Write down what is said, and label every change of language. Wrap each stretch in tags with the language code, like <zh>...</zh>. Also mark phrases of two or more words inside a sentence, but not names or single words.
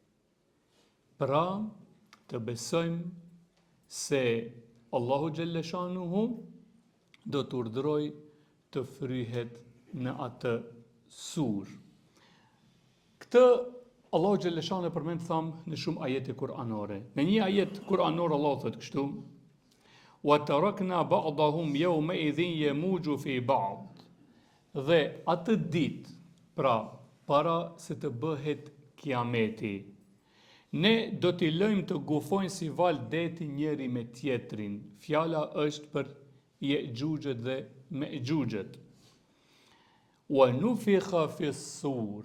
<sq>Pra, të besojmë se Allahu</sq> <ar>جل شأنه</ar> <sq>do të urdhëroj të fryhet në atë sur. Këtë Allahu</sq> <ar>جل شأنه</ar> <sq>e përmend në shumë ajete kuranore. Në një ajet kuranor Allah thotë kështu:</sq> <ar>"وتركنا بعضهم يومئذ يموج في بعض."</ar> <sq>Dhe atë ditë, pra para se të bëhet kiameti, ne do t'i lëjmë të gufojnë si val deti njëri me tjetrin. Fjala është për Je'xhuxhet dhe Me'xhuxhet.</sq> <ar>ونفخ في الصور.</ar>